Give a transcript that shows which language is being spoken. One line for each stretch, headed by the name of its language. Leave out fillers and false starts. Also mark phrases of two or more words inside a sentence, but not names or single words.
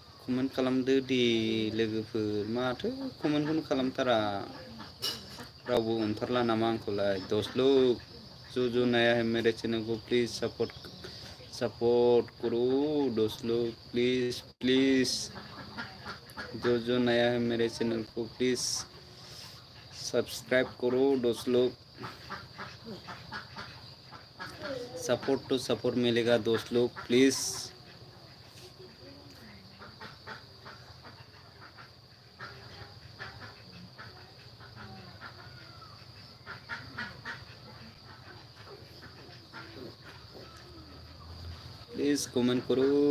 Bodo: कमेन्ट खालामदो दे लोगोफोर माथो कमेन्टखौनो खालामथारा रावबो अनथारला नामा आंखौलाय
Hindi: दोस्तलोग जो नया है मेरे चैनल को
English: please support
Hindi: करो दोस्त लोग
English: please please
Hindi: जो नया है मेरे चैनल को
English: please subscribe
Hindi: करो दोस्त लोग सपोर्ट तो सपोर्ट मिलेगा दोस्त लोग
English: please please comment
Hindi: करो